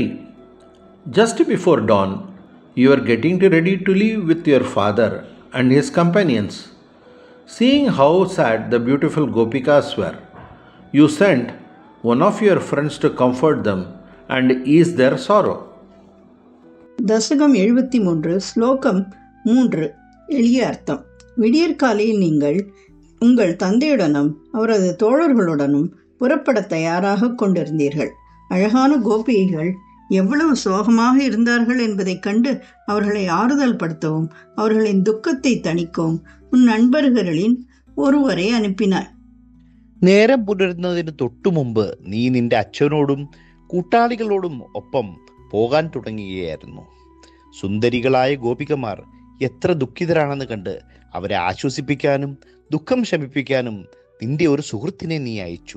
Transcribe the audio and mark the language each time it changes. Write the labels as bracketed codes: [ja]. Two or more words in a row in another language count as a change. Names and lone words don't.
[en] Just before dawn, you are getting ready to leave with your father and his companions. Seeing how sad the beautiful Gopikas were, you sent one of your friends to comfort them and ease their sorrow. [ta] தசகம் 73 ஸ்லோகம் 3. எளிய அர்த்தம். விடியற்காலையில் நீங்கள் உங்கள் தந்தையுடனும் அவரது தோழர்களுடனும் புறப்பட தயாராக கொண்டிருந்தீர்கள். அழகான கோபிகைகள் எவ்வளவு சோகமாக இருந்தார்கள் என்பதைக் கண்டு அவர்களை ஆறுதல் படுத்தவும் அவர்களின் துக்கத்தை தணிக்கவும் உன் நண்பர்களின் ஒருவரை அனுப்பினாய். [ml] നേരം പുലരുന്നതിന് തൊട്ടു മുമ്പ് നീ നിന്റെ അച്ഛനോടും കൂട്ടാളികളോടും ഒപ്പം പോകാൻ തുടങ്ങുകയായിരുന്നു. സുന്ദരികളായ ഗോപികമാർ എത്ര ദുഃഖിതരാണെന്ന് കണ്ട് അവരെ ആശ്വസിപ്പിക്കാനും ദുഃഖം ശമിപ്പിക്കാനും നിന്റെ ഒരു സുഹൃത്തിനെ നീ അയച്ചു.